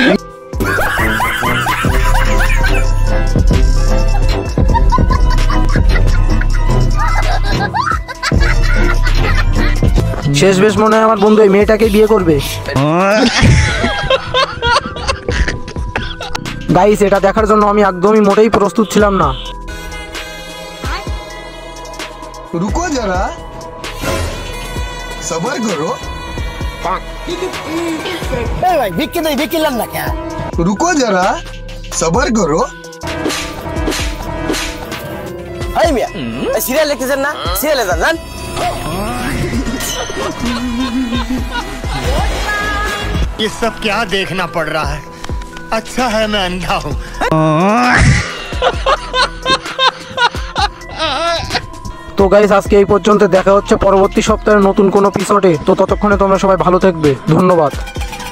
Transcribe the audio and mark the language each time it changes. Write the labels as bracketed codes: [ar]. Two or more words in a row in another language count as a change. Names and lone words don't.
[bn] শেষ বেশ মনে হয় আমার বন্ধু এই মেয়েটাকে বিয়ে করবে। গাইস এটা দেখার জন্য আমি একদমই মোটেই প্রস্তুত ছিলাম না। [hi] रुको जरा सबर करो। [bn] ভাই বিক্রি নাই, বিক্রিলাম না কে? [hi] रुको जरा सबर करो। [bn] এই মিয়া এই সিরিয়াল লিখতেছেন না? সিরিয়ালে যান। [hi] ये सब क्या देखना पड़ रहा है? अच्छा है मैं अंधा हूँ। [bn] তো গাইস আজকে এই পর্যন্ত, দেখা হচ্ছে পরবর্তী সপ্তাহে নতুন কোনো এপিসোডে। তো ততক্ষণে তোমরা সবাই ভালো থাকবে, ধন্যবাদ।